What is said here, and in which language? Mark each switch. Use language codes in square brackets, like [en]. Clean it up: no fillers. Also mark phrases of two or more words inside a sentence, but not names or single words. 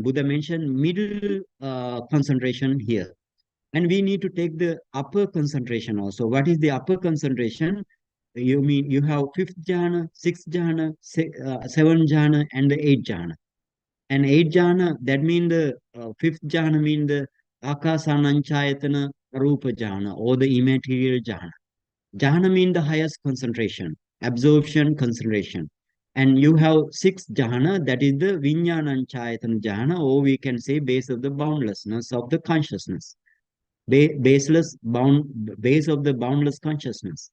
[en] Buddha mentioned middle concentration here. And we need to take the upper concentration also. What is the upper concentration? You mean you have fifth jhana, sixth jhana, seventh jhana, and the eighth jhana. And eighth jhana, that means the fifth jhana mean the [pi] akasananchayatana rupa jhana [en] or the immaterial jhana. Jhana means the highest concentration, absorption concentration. And you have sixth jhana, that is the [pi] Vijnananchayatana jhana, [en] or we can say base of the boundlessness of the consciousness. Base of the boundless consciousness.